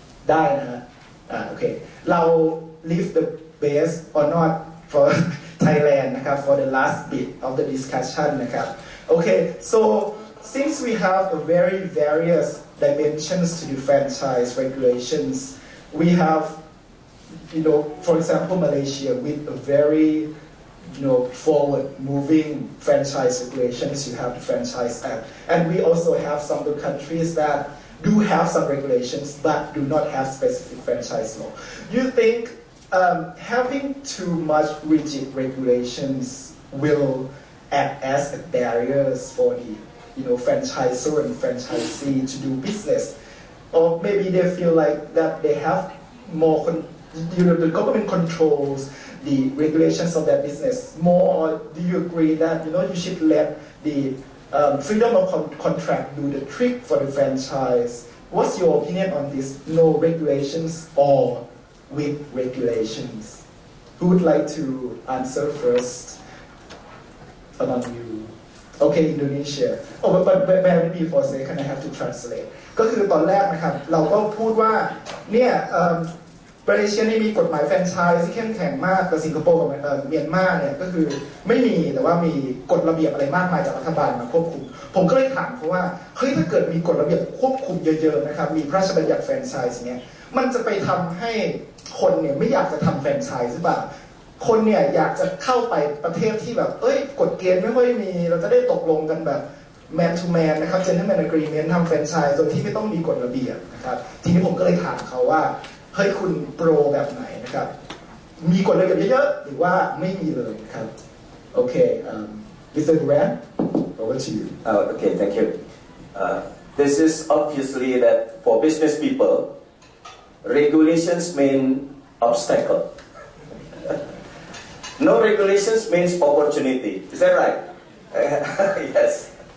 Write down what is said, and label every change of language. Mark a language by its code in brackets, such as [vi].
[th] ได้นะฮะโอเคเรา [en] leave the base or not for Thailand นะครับ for the last bit of the discussion นะครับ okay so since we have a very various dimensions to the franchise regulations we have for example Malaysia with a very forward-moving franchise regulations. You have the Franchise Act, and we also have some of the countries that do have some regulations but do not have specific franchise law. You think having too much rigid regulations will act as barriers for the franchisor and franchisee to do business, or maybe they feel like that they have more, the government controls the regulations of their business more. Or do you agree that you should let the freedom of contract do the trick for the franchise? What's your opinion on this? No regulations or with regulations? Who would like to answer first? Among you. Okay, Indonesia. Oh, but bear with me for a second. I have to translate. [th] ก็คือตอนแรกนะครับเราก็พูดว่าเนี่ยมาเลเซียนี่มีกฎหมายแฟรนไชส์ที่เข้มแข็งมากแต่สิงคโปร์กับเมียนมาเนี่ยก็คือไม่มีแต่ว่ามีกฎระเบียบอะไรมากมายจากรัฐบาลมาควบคุมผมก็เลยถามเขาว่าเฮ้ยถ้าเกิดมีกฎระเบียบควบคุมเยอะๆนะครับมีพระราชบัญญัติแฟรนไชส์เนี่ยมันจะไปทำให้ คนเนี่ยไม่อยากจะทำแฟรนไชส์หรือเปล่าคนเนี่ยอยากจะเข้าไปประเทศที่แบบกฎเกณฑ์ไม่ค่อยมีเราจะได้ตกลงกันแบบman to man นะครับ gentleman agreement ทำแฟรนไชส์โดยที่ไม่ต้องมีกฎระเบียบนะครับทีนี้ผมก็เลยถามเขาว่าเฮ้ยคุณโปรแบบไหนนะครับมีกฎระเบียบเยอะๆหรือว่าไม่มีเลยครับโอเค Mr. [en] Burang over to you. Okay, thank you. This is obviously that for business people, regulations mean obstacle. No regulations means opportunity. Is that right? Yes.